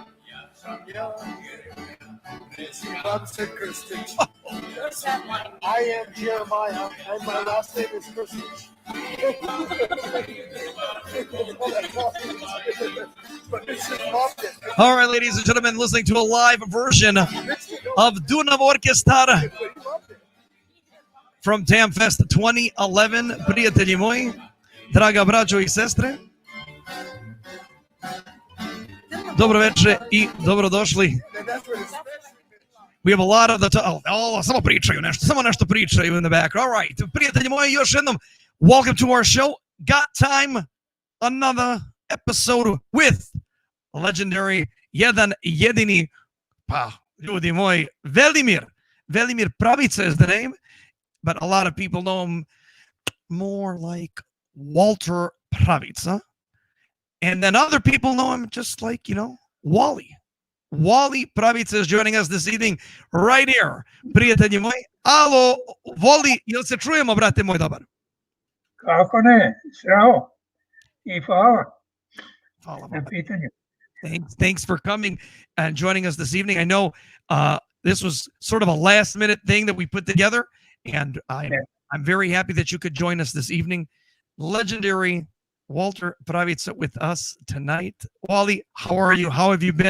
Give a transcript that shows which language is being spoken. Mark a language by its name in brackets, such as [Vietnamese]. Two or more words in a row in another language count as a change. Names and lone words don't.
[English] I am Jeremiah, and my last name is Kristich. All right, ladies and gentlemen, listening to a live version of Dunav Orchestra from Tamfest 2011. [Serbian] Prijatelji moji, draga braćo i sestre, dobro večer i dobrodošli. [English] We have a lot of the [Serbian] samo pričaju [English] in the back. All right, [Serbian] prijatelji moji, još jednom, [English] welcome to our show. Got time, another episode with legendary, [Serbian] jedan jedini, pa ljudi moji, [English] Velimir Pravica is the name, but a lot of people know him more like Walter Pravica. And then other people know him just like, Wally. Wally Pravica is joining us this evening right here. [Serbian] Prijatelji moji, alo, Wally, jel se čujemo, brate moj dobar? Kako ne, zdravo. I hvala. Hvala na pitanju. [English] Thanks for coming and joining us this evening. I know this was sort of a last minute thing that we put together, and I'm very happy that you could join us this evening. Legendary Walter Pravica with us tonight. Wally, how are you? How have you been?